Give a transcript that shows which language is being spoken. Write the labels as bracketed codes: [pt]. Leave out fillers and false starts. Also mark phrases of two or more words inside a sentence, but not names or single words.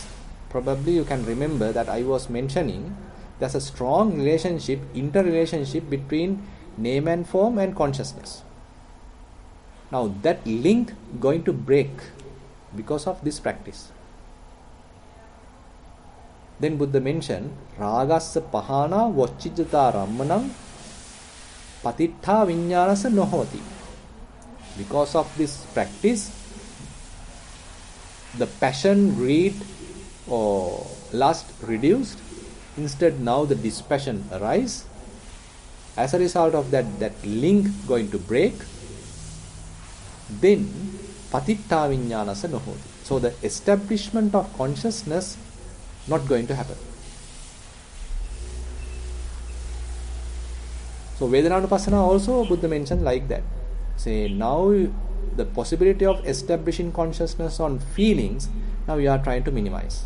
[en] Probably you can remember that I was mentioning there's a strong relationship, interrelationship between name and form and consciousness. Now that link going to break because of this practice. Then Buddha mentioned [pi] ragassa pahana vocchijata rammanam patittha viññānasa nohoti. [en] Because of this practice, the passion, greed or lust reduced. Instead now the dispassion arise. As a result of that link going to break, then [pi] patittha viññānasa nohoti. [en] So the establishment of consciousness not going to happen. So Vedananupassana also Buddha mentioned like that. Say now the possibility of establishing consciousness on feelings, now you are trying to minimize.